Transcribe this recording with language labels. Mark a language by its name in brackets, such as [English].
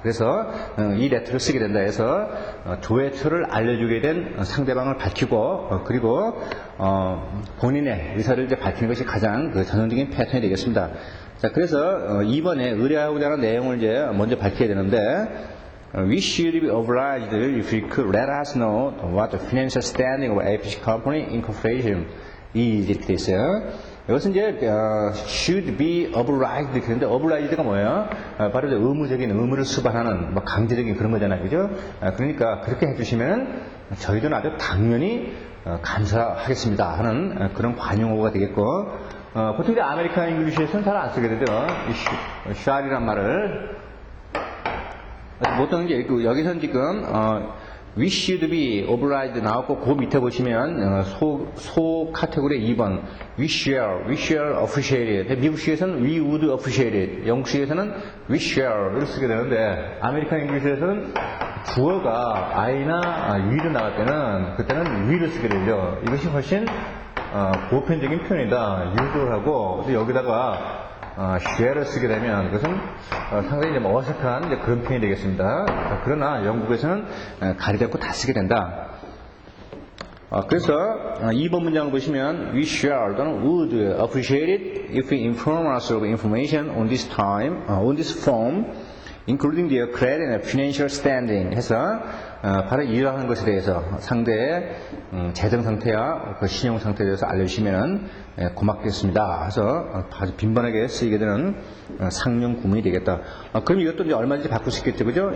[Korean] 그래서 이 레터를 쓰게 된다 해서 조회처를 알려주게 된 상대방을 밝히고 그리고 본인의 의사를 이제 밝히는 것이 가장 전형적인 패턴이 되겠습니다. 자, 그래서 이번에 의뢰하고자 하는 내용을 이제 먼저 밝혀야 되는데 [English] We should be obliged if you could let us know what the financial standing of APH Company Incorporation is [Korean] 이렇게 돼 있어요. 이것은 이제 should be obliged 그런데 obliged가 뭐예요? 바로 이제 의무를 수반하는 강제적인 그런 거잖아요, 그죠? 그러니까 그렇게 해주시면 저희도 아주 당연히 감사하겠습니다 하는 그런 관용어가 되겠고 보통 이제 아메리칸 잉글리시에서는 잘 안 쓰게 되죠. 이 shall이란 말을 보통 이제 여기서는 지금 We should be obliged 나왔고 그 밑에 보시면 소 카테고리 2번 [English] We shall appreciate it. [Korean] 미국식에서는 [English] We would appreciate it. [Korean] 영국식에서는 We shall을 쓰게 되는데 아메리칸 잉글리시에서는 주어가 I나 will을 나갈 때는 그때는 will을 쓰게 되죠. 이것이 훨씬 보편적인 표현이다. usual하고 여기다가 shall을 쓰게 되면 그것은 상당히 좀 어색한 그런 표현이 되겠습니다. 그러나 영국에서는 가리지 않고 다 쓰게 된다. [English] 그래서 2번 문장을 보시면 We shall [Korean] 또는 [English] would appreciate it if you inform us of information on this form, including their credit and financial standing [Korean] 해서 바로 이러한 것에 대해서 상대의 재정 상태와 그 신용 상태에 대해서 알려주시면 고맙겠습니다. 해서 아주 빈번하게 쓰이게 되는 상용 구문이 되겠다. 그럼 이것도 이제 얼마든지 바꿀 수 있겠죠, 그죠?